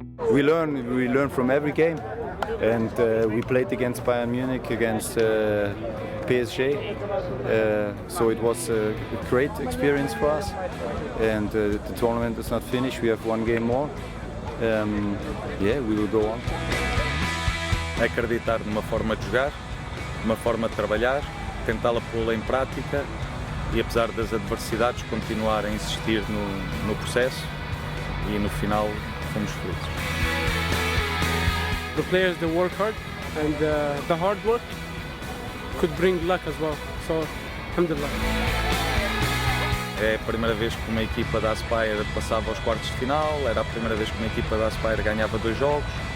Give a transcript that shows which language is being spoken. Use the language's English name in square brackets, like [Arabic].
[English] We learn from every game, and we played against Bayern Munich, against PSG, so it was a great experience for us, and the tournament is not finished, we have one game more. Yeah, we will go on. [Portuguese] Acreditar numa forma de jogar, uma forma de trabalhar, tentá-la pô-la em prática e, apesar das adversidades, continuar a insistir no processo e no final fomos felizes. [English] The players, they work hard, and the hard work could bring luck as well. So, alhamdulillah. [Portuguese] É a primeira vez que uma equipa da Aspire passava aos quartos de final, era a primeira vez que uma equipa da Aspire ganhava 2 jogos.